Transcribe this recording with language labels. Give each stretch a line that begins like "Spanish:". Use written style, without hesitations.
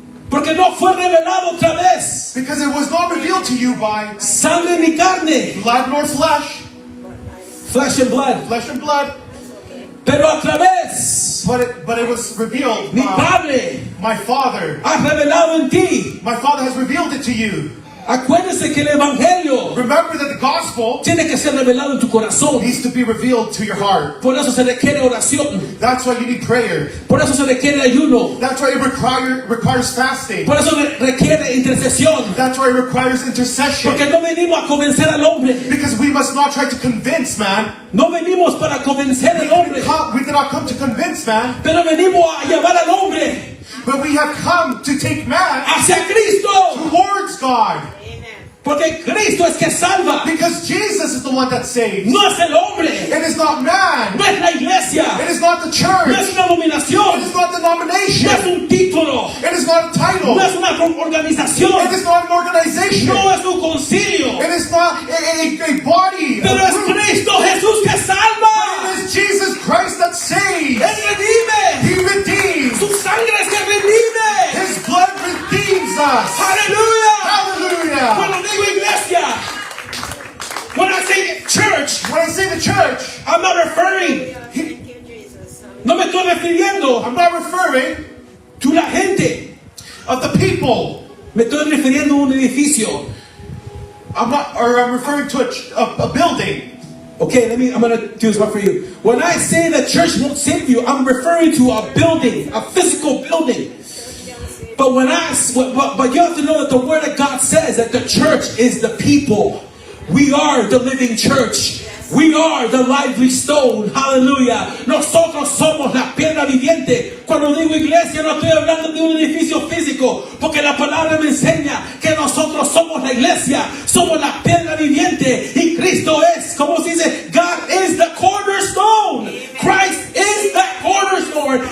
Spanish: porque no fue revelado otra vez
English: Because it was not revealed to you by
Spanish: sangre ni carne,
English: blood nor flesh, flesh and blood, flesh and blood,
Spanish: pero a través
English: but it was revealed
Spanish: mi
English: by
Spanish: Padre
English: my Father.
Spanish: ha revelado en ti.
English: My Father has revealed it to you.
Spanish: Acuérdese que el Evangelio
English: Remember that the gospel
Spanish: tiene que ser revelado en tu corazón.
English: needs to be revealed to your heart.
Spanish: Por eso se requiere oración.
English: That's why you need prayer.
Spanish: Por eso se requiere ayuno.
English: That's why it requires fasting.
Spanish: Por eso requiere intercesión.
English: That's why it requires intercession.
Spanish: Porque no venimos a convencer al hombre.
English: Because we must not try to convince man.
Spanish: No venimos para convencer al hombre.
English: We did not come to convince man,
Spanish: Pero venimos a llevar al hombre
English: but we have come to take man
Spanish: hacia Cristo.
English: towards God.
Spanish: Porque Cristo es que salva.
English: Because Jesus is the one that saves.
Spanish: No es el hombre.
English: It is not man.
Spanish: No es la iglesia.
English: It is not the
Spanish: No
English: church.
Spanish: es una
English: It
Spanish: dominación.
English: is not the
Spanish: No
English: denomination.
Spanish: es un título.
English: It is not a title.
Spanish: No es una organización.
English: It is not an organization.
Spanish: No es un concilio.
English: It is not a body.
Spanish: Pero es Cristo Jesús que salva.
English: It is Jesus Christ that saves.
Spanish: Él redime.
English: He redeems.
Spanish: Su sangre es que redime.
English: His blood redeems us.
Spanish: Aleluya.
English: Hallelujah.
Spanish: Cuando digo iglesia,
English: when I say church, When I say the church, I'm not referring, Thank you, Jesus.
Spanish: no me estoy refiriendo
English: I'm not referring to
Spanish: la gente.
English: of the people.
Spanish: Me estoy refiriendo a un edificio.
English: I'm referring to a building. Okay, I'm going to do this one for you. When I say the church won't save you, I'm referring to a building, a physical building. But but you have to know that the Word of God says that the church is the people. We are the living church. We are the lively stone. Hallelujah.
Spanish: Nosotros somos la piedra viviente. Cuando digo iglesia no estoy hablando de un edificio físico, porque la palabra me enseña que nosotros somos la iglesia, somos la piedra viviente y Cristo es, como se dice,
English: God is the cornerstone. Christ is the cornerstone.